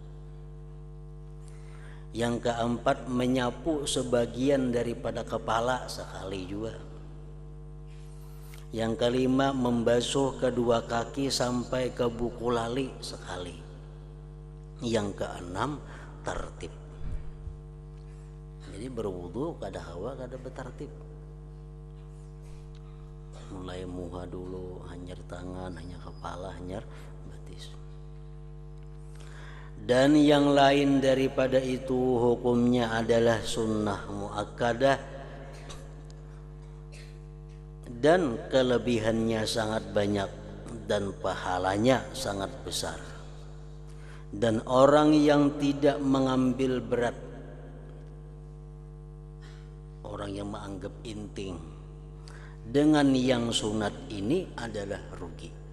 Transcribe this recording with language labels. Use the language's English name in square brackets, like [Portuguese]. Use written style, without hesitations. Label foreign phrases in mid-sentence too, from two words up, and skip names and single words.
[Indonesian] Yang keempat, menyapu sebagian daripada kepala sekali juga. Yang kelima, membasuh kedua kaki sampai ke buku lali sekali. Yang keenam, tertib. [Banjar] Jadi berwudu kada hawa kada bertertib. Mulai muha dulu, hanyar tangan, hanyar kepala, hanyar batis. [Indonesian] Dan yang lain daripada itu hukumnya adalah [Arabic] سنة مؤكدة, [Indonesian] dan kelebihannya sangat banyak dan pahalanya sangat besar. Dan orang yang tidak mengambil berat, orang yang menganggap inting dengan yang sunat ini adalah rugi.